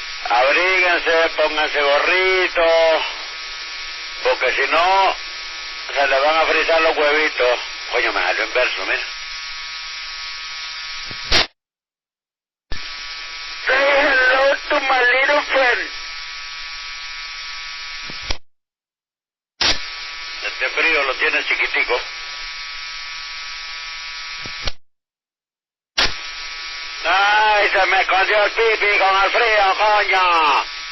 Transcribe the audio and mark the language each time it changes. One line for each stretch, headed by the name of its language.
Spanish: Abríguense, pónganse gorritos, porque si no, se les van a frizar los huevitos. Coño, me salió en verso, mira.
English: Say hello to my little friend.
Spanish: Este frío lo tiene chiquitico. ¡Ay, se me escondió el pipi con el frío, coño!